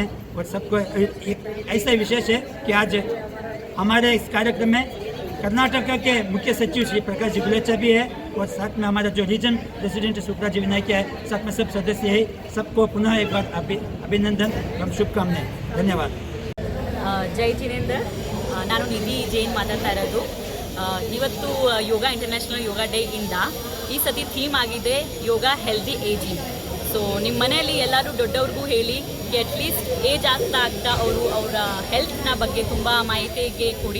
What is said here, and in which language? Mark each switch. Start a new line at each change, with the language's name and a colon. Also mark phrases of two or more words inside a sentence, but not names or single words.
Hindi: और सबको एक ऐसा विशेष है कि आज हमारे इस कार्यक्रम में कर्नाटक के मुख्य सचिव श्री प्रकाश जी गुलेचा भी है और साथ में हमारा जो रीजन प्रेसिडेंट सुप्रा जी विनायकिया है, साथ में सब सदस्य है। सबको पुनः एक बार अभिनंदन एवं शुभकामनाएं। धन्यवाद।
Kannada: ಜೈ ಜಿನೇಂದರ್, ನಾನು ನಿಧಿ ಜೈನ್ ಮಾತಾಡ್ತಾ ಇರೋದು। ಇವತ್ತು ಯೋಗ
English: International Yoga Day
Kannada: ಇಂದ ಈ ಸತಿ ಥೀಮ್ ಆಗಿದೆ
English: yoga healthy ageing.
Kannada: ಸೊ ನಿಮ್ಮ ಮನೆಯಲ್ಲಿ ಎಲ್ಲರೂ ದೊಡ್ಡವ್ರಿಗೂ ಹೇಳಿ
English: at least age
Kannada: ಆಗ್ತಾ ಅವರು ಅವರ ಹೆಲ್ತ್ನ ಬಗ್ಗೆ ತುಂಬ ಮಾಹಿತಿಗೆ ಕೊಡಿ।